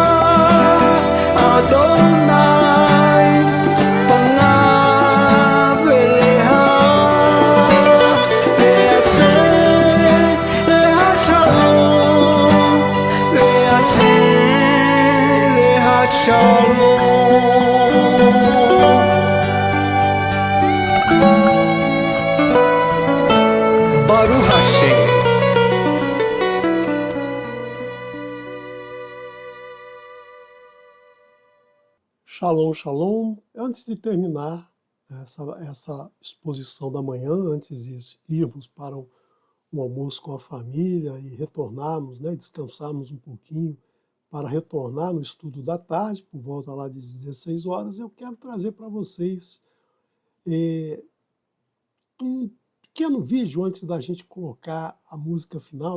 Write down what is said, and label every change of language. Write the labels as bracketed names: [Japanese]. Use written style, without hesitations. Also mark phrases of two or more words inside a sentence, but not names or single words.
[Hebrew] אדוני פניו אליך ויעשה לך שלום ויעשה לך שלום ברוך השם. שלום, שלום. [Portuguese] Antes de terminar essa exposição da manhã, antes de irmos para um almoço com a família e retornarmos, né, descansarmos um pouquinho para retornar no estudo da tarde, por volta lá de 16 horas, eu quero trazer para vocês um pequeno vídeo antes da gente colocar a música final.